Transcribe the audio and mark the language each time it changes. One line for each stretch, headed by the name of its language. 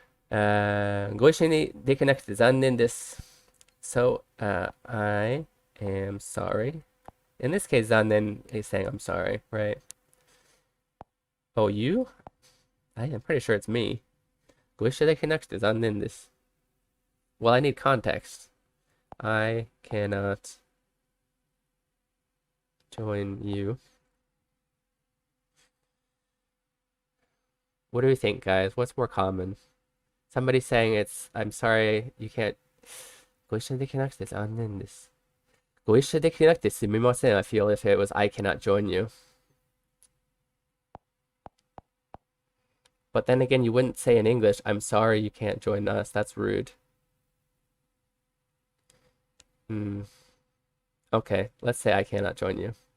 Japanese: ご一緒にできなくて残念です。
English: So, I am sorry. In this case, 残念 is saying I'm sorry, right? Oh, you? I am pretty sure it's me.
Japanese: ご一緒できなくて残念です。
English: Well, I need context. I cannot join you. What do we think, guys? What's more common? Somebody saying I'm sorry, you can't.
Japanese: ご一緒できなくて残念です。ご一緒できなくてすみません.
English: I feel if it was I cannot join you. But then again, you wouldn't say in English, I'm sorry you can't join us. That's rude. Okay, let's say I cannot join you.